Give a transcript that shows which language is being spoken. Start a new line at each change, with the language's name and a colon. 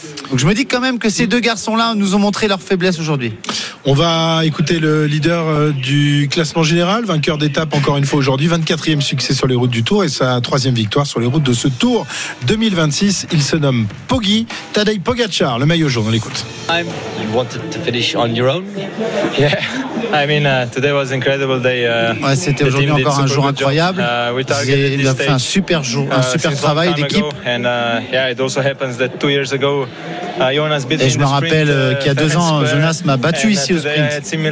French: Donc je me dis quand même que ces deux garçons-là nous ont montré leur faiblesse aujourd'hui. On va écouter le leader du classement général, vainqueur d'étape encore une fois aujourd'hui, 24e succès sur les routes du Tour et sa 3e victoire sur les routes de ce Tour 2026. Il se nomme Poggi, Tadej Pogacar, le maillot jaune, on l'écoute.
English: You wanted to finish on your own? Yeah, I mean, today was incredible day.
French: Ouais, c'était aujourd'hui encore un jour incroyable. Il a fait un super jour, un super travail d'équipe. Et je me rappelle qu'il y a deux ans, Jonas m'a battu ici au sprint.